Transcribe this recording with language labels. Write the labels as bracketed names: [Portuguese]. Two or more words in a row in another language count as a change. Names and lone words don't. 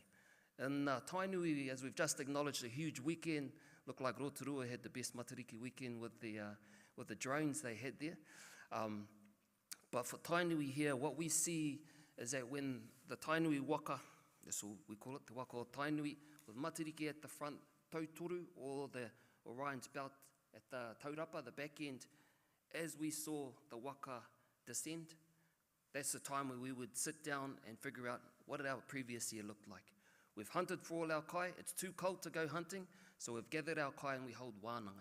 [English] In Tainui, as we've just acknowledged, a huge weekend, looked like Rotorua had the best Matariki weekend with the drones they had there. But for Tainui here, what we see is that when the Tainui waka, that's all we call it, the waka o Tainui, with Matariki at the front, Tautoru, or the Orion's belt at the taurapa, the back end, as we saw the waka descend, that's the time where we would sit down and figure out what did our previous year look like. We've hunted for all our kai, it's too cold to go hunting, so we've gathered our kai and we hold wānanga.